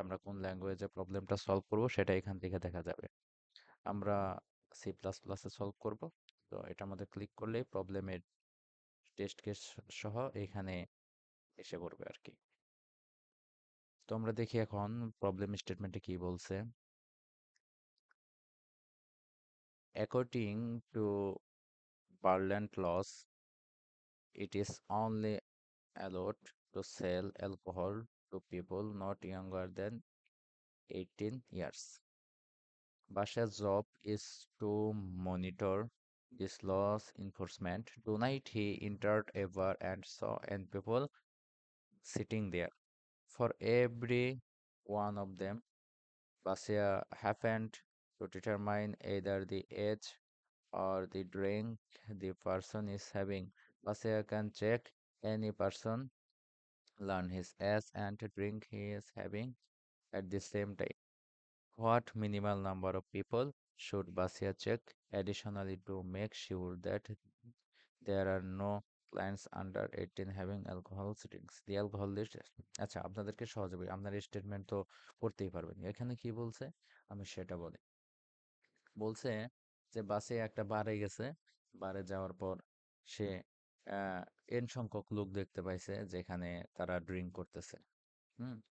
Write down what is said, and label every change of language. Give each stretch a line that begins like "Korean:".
Bangla: আমরা কোন ল্যাঙ্গুয়েজে প্রবলেমটা সলভ করব সেটা এখান থেকে দেখা যাবে। আমরা সি প্লাস প্লাসে সলভ করব। তো এটার মধ্যে ক্লিক করলেই প্রবলেমের টেস্ট কেস সহ এখানে এসে পড়বে আর কি। তো আমরা দেখি এখন প্রবলেম স্টেটমেন্টে কি বলছে।
English: According to Parliament laws, it is only allowed to sell alcohol to people not younger than 18 years. Basha's job is to monitor this law's enforcement. Tonight he entered a bar and saw and people sitting there. For every one of them, Basia happened to determine either the age or the drink the person is having. Pasaya can check any person, learn his age and drink he is having at the same time. What minimal number of people should Basia check additionally to make sure that there are no clients under 18 having alcohol sittings? The alcohol list.
Bangla: আচ্ছা আপনাদেরকে সহজে বলি, আপনার statement তো পড়তেই পারবেন। এখানে কি বলছে আমি সেটা বলি। বলছে যে বাসে একটা বারে গেছে, বারে যাওয়ার পর সে আহ, এন সংখ্যক লোক দেখতে পাইছে যেখানে তারা ড্রিঙ্ক করতেছে। হুম।